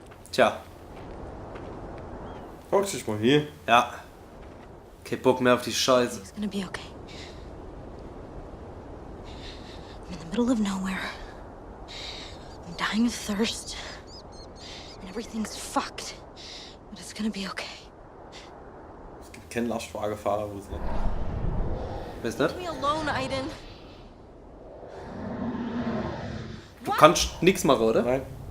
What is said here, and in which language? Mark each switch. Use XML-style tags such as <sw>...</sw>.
<de>Tja, Guck dich mal hier. ja. Kein Bock mehr auf die Scheiße.</de> <en>It's gonna be okay. I'm in the middle of nowhere. I'm dying of thirst. And everything's fucked. But it's gonna be okay.</en> <de>Es gibt keinen Lastwagenfahrer, wo es nicht. Weißt du</de> <en>Leave</en> <de>nicht?</de> <en>me alone, Aiden.</en> <de>Du kannst nichts machen, oder? Nein.</de>